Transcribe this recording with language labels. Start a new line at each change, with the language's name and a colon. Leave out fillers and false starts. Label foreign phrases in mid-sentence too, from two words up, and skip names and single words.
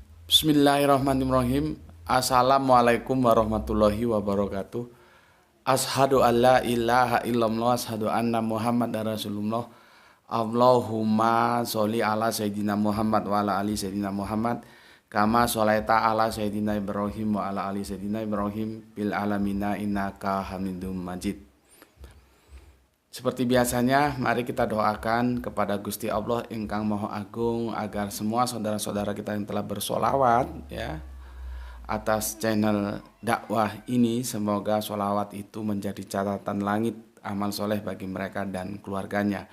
Arabic: بسم الله الرحمن الرحيم. السلام عليكم ورحمة الله وبركاته. أشهد أن لا إله إلا الله، أشهد أن محمدا رسول الله. اللهم صل على سيدنا محمد وعلى آل سيدنا محمد. كما صليت على سيدنا إبراهيم وعلى آل سيدنا إبراهيم بالعالمين إنك حميد مجيد.
Indonesian: Seperti biasanya, mari kita doakan kepada Gusti Allah ingkang Maha Agung agar semua saudara-saudara kita yang telah bersolawat ya atas channel dakwah ini, semoga solawat itu menjadi catatan langit amal soleh bagi mereka dan keluarganya.